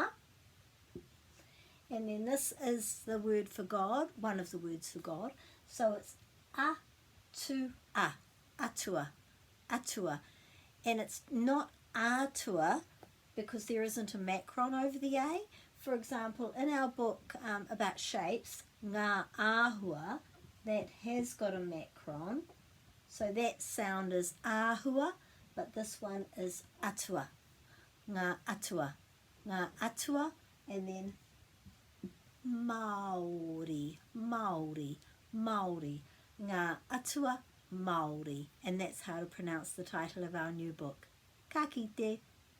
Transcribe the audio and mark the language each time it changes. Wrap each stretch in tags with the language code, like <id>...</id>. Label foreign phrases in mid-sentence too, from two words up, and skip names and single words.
<en>And then this is the word for God, one of the words for God. So it's atua, atua, atua. And it's not atua because there isn't a macron over the A. For example, in our book about shapes,</en> <mi>ngā āhua,</mi> <en>that has got a macron. So that sound is āhua, but this one is atua.</en> <mi>Ngā atua. Ngā atua,</mi> <en>and then Māori, Māori, Māori, Ngā Atua Māori. And that's how to pronounce the title of our new book.</en> <mi>Ka kite.</mi>